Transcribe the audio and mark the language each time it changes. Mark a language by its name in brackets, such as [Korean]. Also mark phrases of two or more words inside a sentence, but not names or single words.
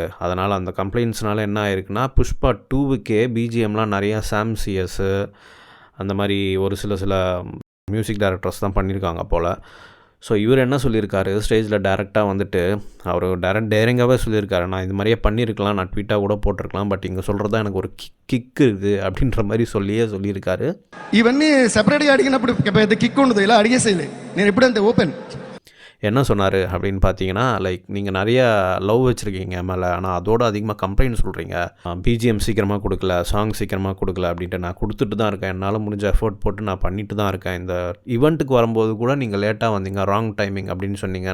[Tamil] அதனால் அந்த கம்ப்ளைண்ட்ஸ்னால என்ன ஆயிருக்குன்னா, புஷ்பா 2க்கே பிஜிஎம்லாம் நிறையா சாம்சிஎஸ்ஸு அந்த மாதிரி ஒரு சில [English] music directors [Tamil] தான் பண்ணியிருக்காங்க போல். ஸோ இவர் என்ன சொல்லியிருக்காரு, ஸ்டேஜில் டேரெக்டாக வந்துட்டு அவர் டேரிங்காகவே சொல்லியிருக்காரு, நான் இது மாதிரியே பண்ணியிருக்கலாம், நான் ட்வீட்டாக கூட போட்டிருக்கலாம், பட் இங்கே சொல்கிறது தான் எனக்கு ஒரு கிக் இருக்குது அப்படின்ற மாதிரி சொல்லியிருக்காரு. [Telugu] ఇవన్నీ సెపరేట్గా అడిగినప్పుడు పెద్ద కిక్ ఉండదు, ఇలా అడిగేసేయలే నేను ఎప్పుడంతే ఓపెన్. [Tamil] என்ன சொன்னார் அப்படின்னு பார்த்தீங்கன்னா, லைக் நீங்கள் நிறைய லவ் வச்சுருக்கீங்க மேலே, ஆனால் அதோடு அதிகமாக கம்ப்ளைண்ட் சொல்கிறீங்க, பிஜிஎம் சீக்கிரமாக கொடுக்கல, சாங் சீக்கிரமாக கொடுக்கல அப்படின்ட்டு. நான் கொடுத்துட்டு தான் இருக்கேன், என்னால் முடிஞ்ச எஃபோர்ட் போட்டு நான் பண்ணிட்டு தான் இருக்கேன். இந்த ஈவெண்ட்டுக்கு வரும்போது கூட நீங்கள் லேட்டாக வந்தீங்க, [English] wrong timing [Tamil] அப்படின்னு சொன்னீங்க.